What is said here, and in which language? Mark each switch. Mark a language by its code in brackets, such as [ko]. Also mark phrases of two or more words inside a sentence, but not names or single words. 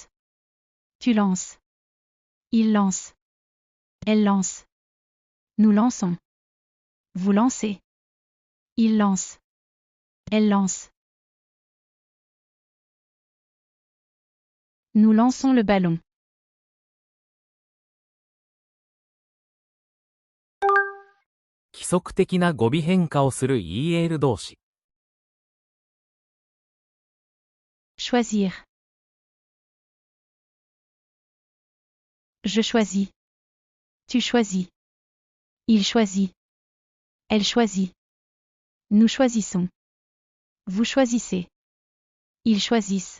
[fr] Tu lances. Il lance. Elle lance. Nous lançons. Vous lancez. Il lance. Elle lance. Nous lançons le ballon. [ja] 規則的な語尾変化をする EL 動詞。 [fr] Choisir. Je choisis. Tu choisis. Il choisit. Elle choisit. Nous choisissons. Vous choisissez. Ils choisissent.